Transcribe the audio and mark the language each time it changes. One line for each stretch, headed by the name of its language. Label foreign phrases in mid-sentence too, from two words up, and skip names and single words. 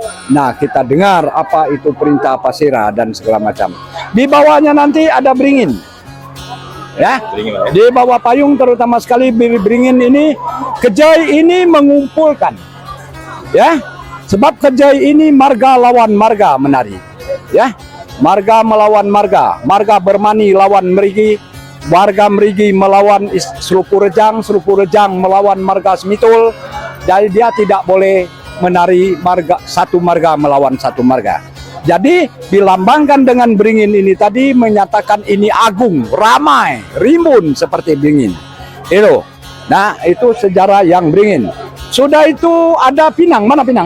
Indonesian: Nah kita dengar apa itu perintah pasira dan segala macam. Di bawahnya nanti ada beringin, ya. Di bawah payung terutama sekali beringin ini, Kejai ini mengumpulkan, ya. Sebab Kejai ini marga lawan marga menari, ya. Marga melawan marga, marga bermani lawan merigi, warga merigi melawan Serupu Rejang melawan marga Semitul. Jadi dia tidak boleh menari marga satu marga melawan satu marga. Jadi dilambangkan dengan beringin ini tadi menyatakan ini agung, ramai, rimbun seperti beringin. Itu Nah, itu sejarah yang beringin. Sudah itu ada pinang, mana pinang?